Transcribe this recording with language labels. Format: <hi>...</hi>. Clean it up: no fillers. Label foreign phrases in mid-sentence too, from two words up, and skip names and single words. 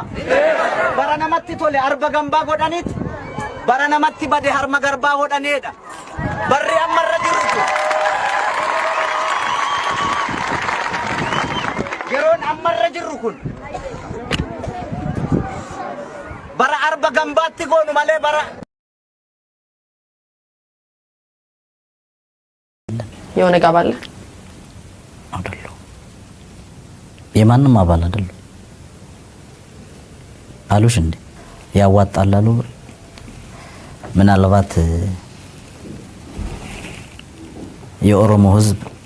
<om>Bara namatti tole arba gambaa godhaniiti. Bara namatti bade harma garbaa hodhaneedha. Barri ammarra jirutu. Yeroon ammarra jirru kun bara arba gambaatti goonu malee bara የሆነ ጋባለ</om> <am>አይደለም የማንም አባል አይደለም አሉሽ እንዴ ያዋጣል አሉ። ምናልባት የኦሮሞ ህዝብ</am>